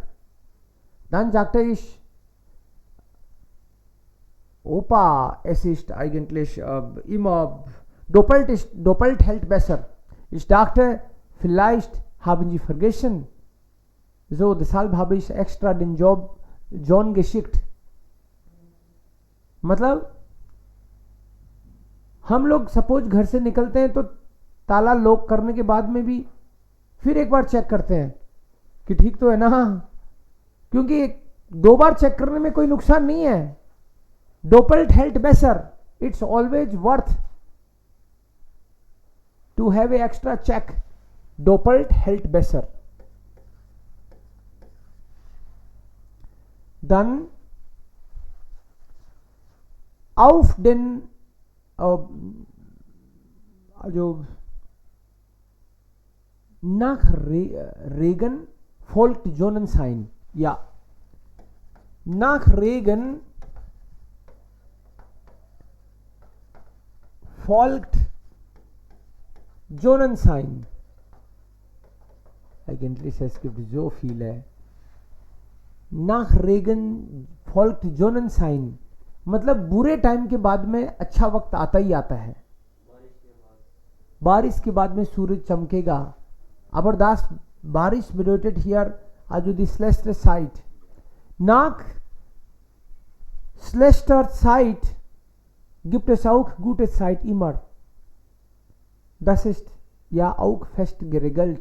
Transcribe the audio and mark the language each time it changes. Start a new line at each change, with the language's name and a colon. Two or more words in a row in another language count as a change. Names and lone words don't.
German: Dann sagte ich, Opa, es ist eigentlich immer doppelt hält besser. Ich dachte, vielleicht haben Sie vergessen. So, deshalb habe ich extra den John geschickt.
Hindi: मतलब हम लोग सपोज घर से निकलते हैं तो ताला लॉक करने के बाद में भी फिर एक बार चेक करते हैं कि ठीक तो है ना, क्योंकि दो बार चेक करने में कोई नुकसान नहीं है.
German: Doppelt hält besser.
English: It's always worth to have a extra check.
German: Doppelt hält besser. Dann auf den also nach Regen folgt Sonnenschein. Ja. Nach Regen folgt Sonnenschein. Eigentlich es gibt so viele. Nach Regen folgt Sonnenschein.
Hindi: मतलब बुरे टाइम के बाद में अच्छा वक्त आता ही आता है. बारिश के बाद में सूरज चमकेगा.
German: Aber das Barish bedeutet hier also die schlechte Zeit. Nach schlechter Zeit gibt es auch gute Zeit immer. Das ist ja auch fest geregelt.